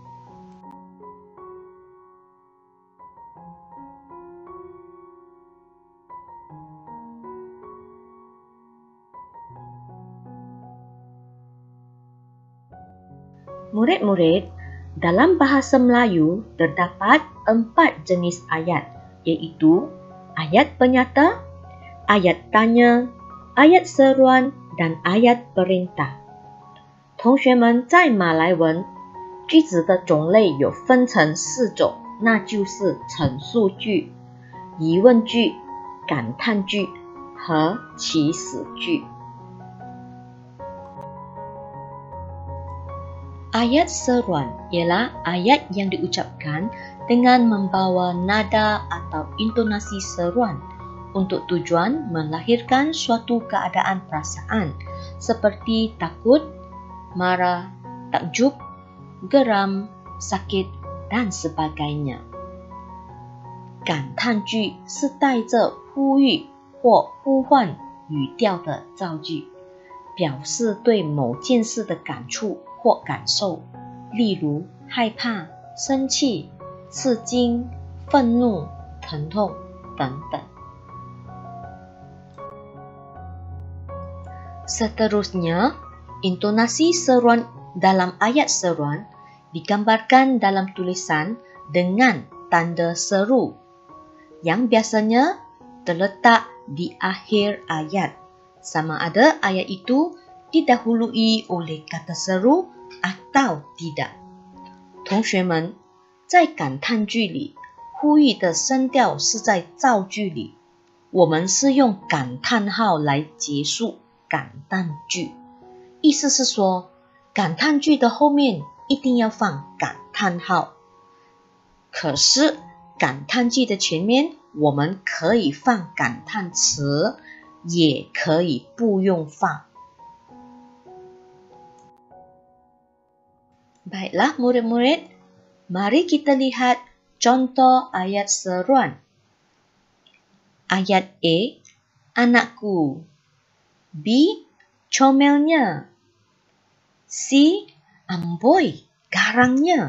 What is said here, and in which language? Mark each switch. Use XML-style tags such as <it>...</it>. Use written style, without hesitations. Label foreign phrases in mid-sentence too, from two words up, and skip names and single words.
<ms>Murid-murid, dalam bahasa Melayu terdapat 4 jenis ayat, iaitu ayat penyata, ayat tanya, ayat seruan, dan ayat perintah.</ms> <zh>同学们，在马来文，句子的种类有分成4种，那就是陈述句、疑问句、感叹句和祈使句。</zh> <ms>Ayat seruan ialah ayat yang diucapkan dengan membawa nada atau intonasi seruan untuk tujuan melahirkan suatu keadaan perasaan seperti takut, marah, takjub, geram, sakit dan sebagainya.</ms> <zh>感叹句是带着呼吁或呼唤语调的造句，表示对某件事的感触或感受，例如害怕、生气、吃惊、愤怒、疼痛等等。</zh> <ms>Seterusnya, intonasi seruan dalam ayat seruan digambarkan dalam tulisan dengan tanda seru yang biasanya terletak di akhir ayat, sama ada ayat itu didahului oleh kata seru atau tidak。</ms> <zh>同学们，在感叹句里，呼吁的声调是在造句里，我们是用感叹号来结束感叹句，意思是说，感叹句的后面一定要放感叹号。可是，感叹句的前面，我们可以放感叹词，也可以不用放。</zh> <ms>Baiklah murid-murid, mari kita lihat contoh ayat seruan. Ayat A, anakku. B, comelnya. C, amboi, garangnya.</ms>